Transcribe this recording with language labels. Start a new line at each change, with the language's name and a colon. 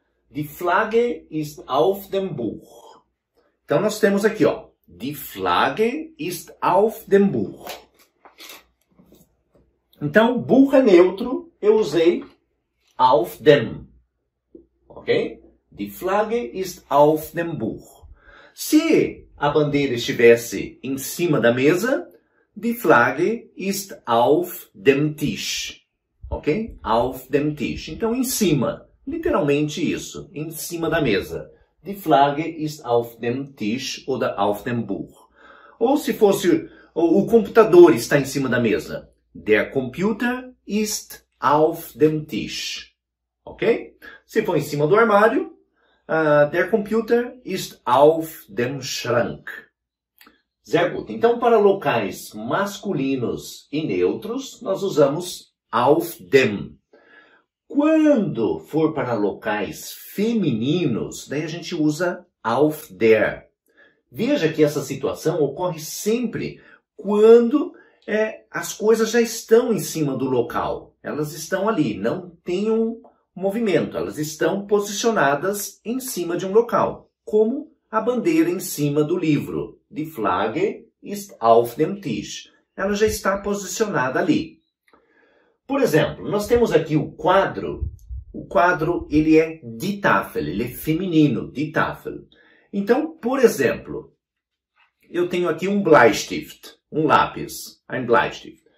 German: Die Flagge ist auf dem Buch.
Portuguese: Então, nós temos aqui, ó.
German: Die Flagge ist auf dem Buch.
Portuguese: Então, Buch é neutro, eu usei auf dem. Ok?
German: Die Flagge ist auf dem Buch.
Portuguese: Se a bandeira estivesse em cima da mesa,
German: die Flagge ist auf dem Tisch.
Portuguese: Ok?
German: Auf dem Tisch.
Portuguese: Então, em cima. Literalmente isso. Em cima da mesa.
German: Die Flagge ist auf dem Tisch oder auf dem Buch.
Portuguese: Ou se fosse o computador está em cima da mesa.
German: Der Computer ist auf dem Tisch. Ok?
Portuguese: Se for em cima do armário,
German: der Computer ist auf dem Schrank. Sehr gut.
Portuguese: Então, para locais masculinos e neutros, nós usamos auf dem. Quando for para locais femininos, daí a gente usa auf der. Veja que essa situação ocorre sempre quando as coisas já estão em cima do local. Elas estão ali, não tem um movimento. Elas estão posicionadas em cima de um local, como a bandeira em cima do livro.
German: Die Flagge ist auf dem Tisch.
Portuguese: Ela já está posicionada ali. Por exemplo, nós temos aqui o quadro. O quadro, ele é
German: die Tafel,
Portuguese: ele é feminino, die Tafel. Então, por exemplo, eu tenho aqui um Bleistift, um lápis,
German: ein Bleistift.